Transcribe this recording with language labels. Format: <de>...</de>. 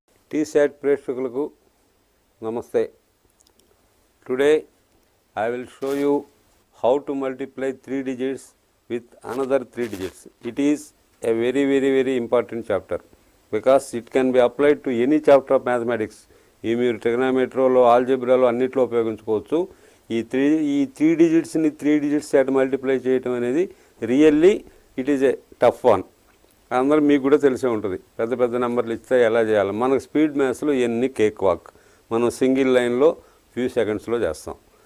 <te>TSAT ప్రేక్షకులకు నమస్తే.</te> <en>Today I will show you how to multiply 3 digits with another 3 digits. It is a very important chapter because it can be applied to any chapter of mathematics.</en> <te>ఈ మీరు ట్రిగనామెట్రీలో, ఆల్జీబ్రాలో అన్నిట్లో ఉపయోగించుకోవచ్చు. ఈ 3 డిజిట్స్ని 3 digits చేత multiply చేయడం అనేది</te> <en>Really it is a tough one.</en> <te>అందరూ మీకు కూడా తెలిసే ఉంటుంది. పెద్ద నెంబర్లు ఇస్తే ఎలా చేయాలి. మనకు స్పీడ్ మ్యాథ్స్లో ఎన్ని కేక్ వాక్, మనం సింగిల్ లైన్లో ఫ్యూ సెకండ్స్లో చేస్తాం.</te>